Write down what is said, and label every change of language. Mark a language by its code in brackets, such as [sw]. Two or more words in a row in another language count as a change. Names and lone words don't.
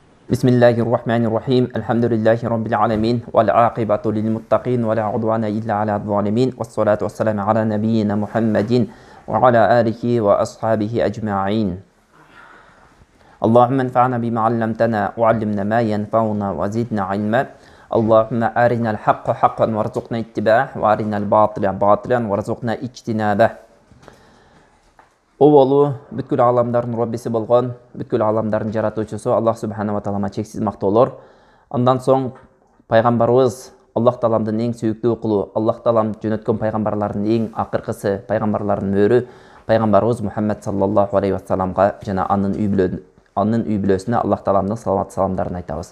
[ar] بسم الله الرحمن الرحيم الحمد لله رب العالمين والعاقبة للمتقين ولا عدوان إلا على الظالمين والصلاة والسلام على نبينا محمد وعلى آله وأصحابه أجمعين اللهم انفعنا بما علمتنا وعلمنا ما ينفعنا وزدنا علما اللهم أرنا الحق حقا وارزقنا اتباعه وأرنا الباطل باطلا وارزقنا اجتنابه. [ky] Оболу бүткүл аламдардын Роббиси болгон, бүткүл аламдардын жаратуучусу Аллах субханала таалама чексиз мактоолор. Андан соң пайгамбарыбыз Аллах тааламдын эң сүйүктүү кулу, Аллах таалам жөнөткөн пайгамбарлардын эң акыркысы, пайгамбарлардын мөрү пайгамбарыбыз Мухаммад [ar] صلى الله عليه [ky] вассаламга жана анын үй бүлөсүнө Аллах тааламдын саламат саламдарын айтабыз.